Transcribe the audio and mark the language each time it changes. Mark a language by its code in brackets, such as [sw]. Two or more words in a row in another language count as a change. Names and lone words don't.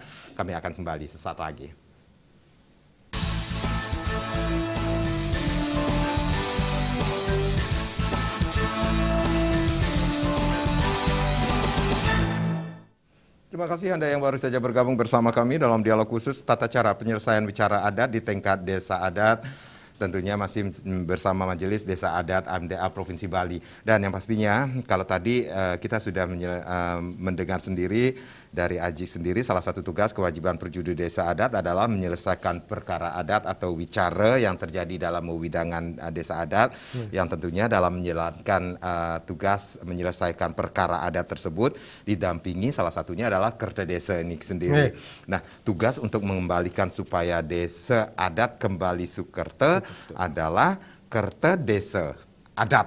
[id] Kami akan kembali sesaat lagi. Terima kasih Anda yang baru saja bergabung bersama kami dalam dialog khusus tata cara penyelesaian bicara adat di tingkat desa adat. Tentunya masih bersama Majelis Desa Adat AMDA Provinsi Bali. Dan yang pastinya kalau tadi kita sudah mendengar sendiri dari Aji sendiri, salah satu tugas kewajiban perjuru desa adat adalah menyelesaikan perkara adat atau wicara yang terjadi dalam wewidangan desa adat, yang tentunya dalam menjalankan tugas menyelesaikan perkara adat tersebut didampingi salah satunya adalah Kerta Desa ini sendiri. Nah, tugas untuk mengembalikan supaya desa adat kembali Sukerta adalah Kerta Desa Adat.